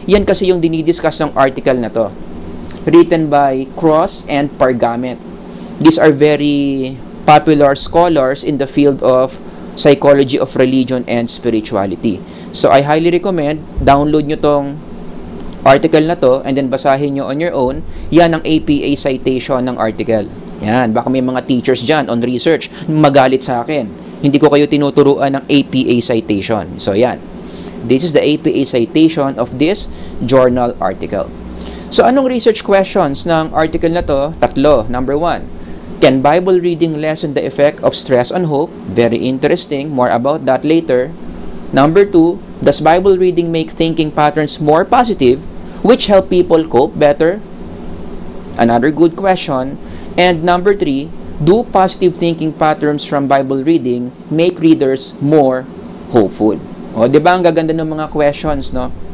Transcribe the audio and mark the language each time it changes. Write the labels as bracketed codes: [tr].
[tl] Yan kasi yung dinidiscuss ng article na to. [en] Written by Cross and Pargamet. These are very popular scholars in the field of psychology of religion and spirituality. So I highly recommend, download [tl] nyo tong [en] article na to and then [tl] basahin nyo [en] on your own. [tl] Yan ang APA citation ng article. Yan, baka may mga teachers dyan [en] on research [tl] magalit sa akin. Hindi ko kayo tinuturuan ng APA citation. [en] So yan, this is the APA citation of this journal article. [tl] So anong [en] research questions [tl] ng article na to? Tatlo. [en] Number 1, can Bible reading lessen the effect of stress on hope? Very interesting. More about that later. Number 2, does Bible reading make thinking patterns more positive, which help people cope better? Another good question. And number 3, do positive thinking patterns from Bible reading make readers more hopeful? [tl] O, di ba ang gaganda ng mga [en] questions, [tl] no?